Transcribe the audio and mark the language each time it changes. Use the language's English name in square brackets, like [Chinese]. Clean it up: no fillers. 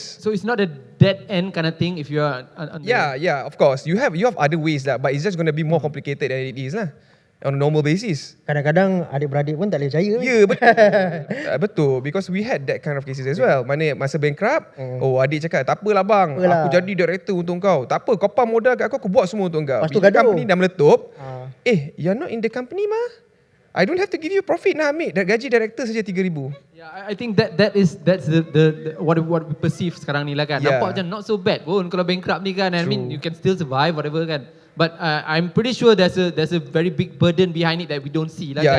[English] So it's not a dead end kind of thing if you are on Yeah, of course. You have other ways lah, but it's just going to be more complicated than it is lah on a normal basis. [Malay] Kadang-kadang adik-beradik pun tak boleh percaya. Ya, betul. [English] Betul, because we had that kind of cases as well. [Malay] Mana masa bankrupt, adik cakap, tak apalah bang, Apalah. aku jadi director untuk kau. Tak apa, kau pam modal kat aku buat semua untuk kau. Lepas tu Bila gaduh. company dah meletup, Ah. [English] you're not in the company mah? I don't have to give you profit nah, mate. [Malay] Gaji director saja 3,000. [English] Yeah, I think that's the what we perceive [Malay] sekarang ni lah kan. [English] Yeah. [Malay] Nampak macam [English] not so bad [Malay] pun kalau bankrupt ni kan. [English] I mean you can still survive whatever kan. But I'm pretty sure there's a very big burden behind it that we don't see lah